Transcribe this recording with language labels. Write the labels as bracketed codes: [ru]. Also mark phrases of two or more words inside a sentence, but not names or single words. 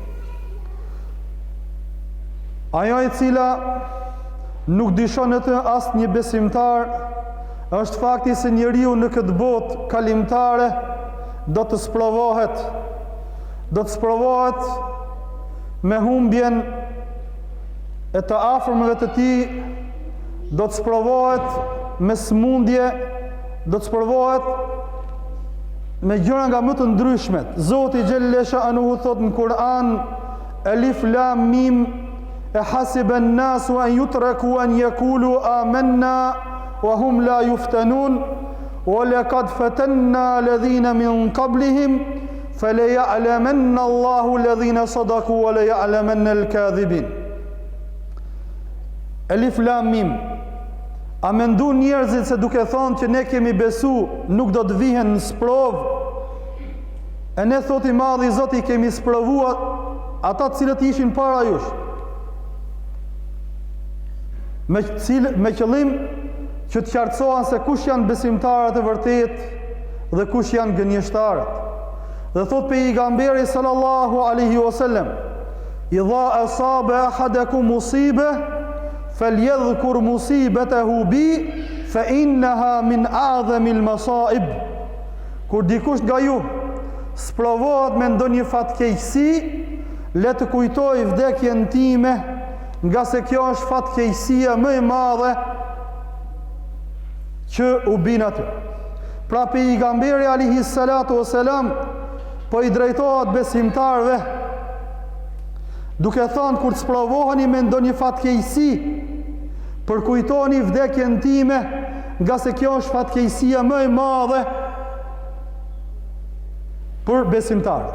[sq] Ajo e cila nuk dishon të asë një besimtar është fakti se njeriu në këtë botë kalimtare do të sprovohet me humbjen e të afërmëve të tij, do të sprovohet me smundje, do të sprovohet me gjëra nga më të ndryshmet. Zoti Gjelle Sha'anuhu thot në Kur'an: [ar] الم أحسب الناس أن يتركوا أن يقولوا آمنا وهم لا يفتنون ولقد فتنا الذين من قبلهم فليعلمن الله الذين صدقوا وليعلمن الكاذبين. الم. [sq] A mendon njerëzit se duke thonë që ne kemi besu nuk do të vihen në sprov? E ne thot I madhi Zoti kemi sprovuar ata të cilët ishin para jush, me qëllim që të qartësohen se kush janë besimtarët e vërtet dhe kush janë gënjeshtarët. Dhe thot pejgamberi [ar] صلى الله عليه وسلم إذا أصاب أحدكم مصيبة فليذكر مصيبته بي فإنها من أعظم المصائب. [sq] Kur dikush nga ju sprovohet me ndonjë fatkeqësi, le të kujtoj vdekjen time, nga se kjo është fatkeqësia më e madhe që u bin aty. Pra pejgamberi [ar] عليه الصلاة والسلام [sq] po I drejtohet besimtarve duke thënë: kur të sprovoheni me ndonjë fatkeqësi, përkujtoni vdekjen time, nga se kjo është fatkeqësia më e madhe për besimtarët.